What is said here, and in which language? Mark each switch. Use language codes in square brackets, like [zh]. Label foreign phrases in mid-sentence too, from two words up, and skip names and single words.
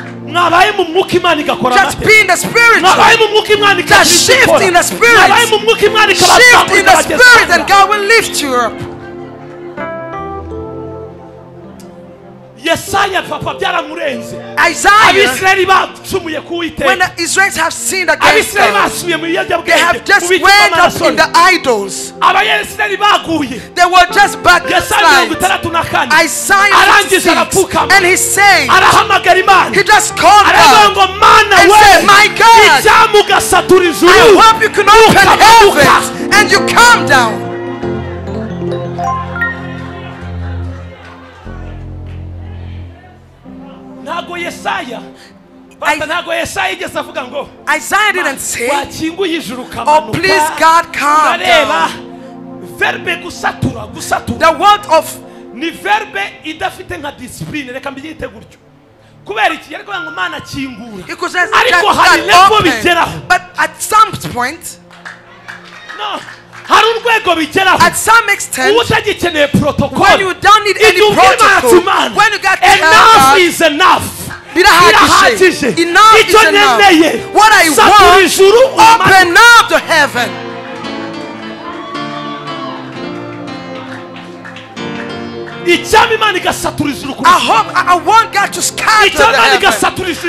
[rw] mwabaye mu mwuka Imana igakora [en] just be in the spiritual. [rw] mwabaye mu mwuka Imana [en] Just shift in the spirit. [rw] mwabaye mu mwuka Imana [en] Shift in the spirit and God will lift you up. [rw] Yesaya papa byaramurenze. [en] Isaiah, [rw] Abisirayeli bacumuye ku Uwiteka. [en] when the Israelites have sinned against [rw] Abisirayeli [en] God, [rw] basubiye mu biyobyabwenge. [en] they have just went up in the idols. [rw] Abayisirayeli baguye. [en] They were just back [rw] Yesaya [en] aside. 64 Isaiah [rw] arangiza 56, arapfukama. [en] and he said, [rw] arahamagara Imana. [en] he just called [rw] aravuga [en] God [rw] ngo Mana [en] and said, [rw] we [en] my God, [rw] icyamugasatura ijuru. [en] I hope you can open heavens and you come down. [rw] Ntago Yesaya ntago Yesaya igeze avuga ngo [en] Isaiah didn't say, [rw] wakinguye ijuru [en] oh [rw] kamanuka. [en] please God, come [rw] Urareba [en] down. [rw] verbe gusatura [en] The word of [rw] ni verbe idafite nka discipline, reka mbyite gutyo. Kubera iki ariko ngo Mana kingura. [en] because there's [rw] Ariko hari level [en] open, [rw] bigeraho. [en] but at some point, [rw] No. Hari urwego bigeraho. [en] at some extent, [rw] utagikeneye protocol. [en] when you don't need any protocol, when you got enough is enough. [rw] birahagije. [en] Enough is enough. What I want, open up the heaven. I want God to scatter the heaven.